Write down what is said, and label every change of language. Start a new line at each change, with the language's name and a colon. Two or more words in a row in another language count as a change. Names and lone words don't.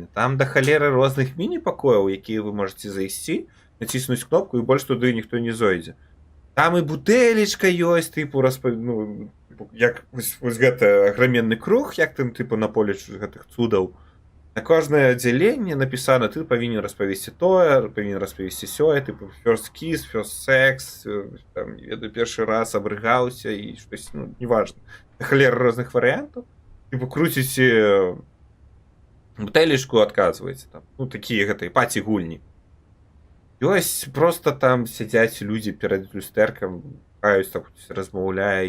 Belarusian: Там да халеры розных міні-пакояў, якія вы можаце зайсці, націснуць кнопку, і больш туды ніхто не зойдзе. Там і бутэлечка ёсць, тыпу, ну, як вось гэты аграменны круг, як там, тыпу, на поле гэтых цудаў. На кожнае аддзяленне напісана, ты павінен распавесці тое, павінен распавесці сёе, тыпу,
English: first kiss, first sex,
Belarusian: там, веду, першы раз абрыгаўся і штось, ну, неважна. Халера розных варыянтаў. Типу, круціце бутэлечку, адказваеце там. Ну, такія гэтыя паці-гульні. Ёсць просто там сядзяць людзі перад люстэркам, каюць так размаўляе.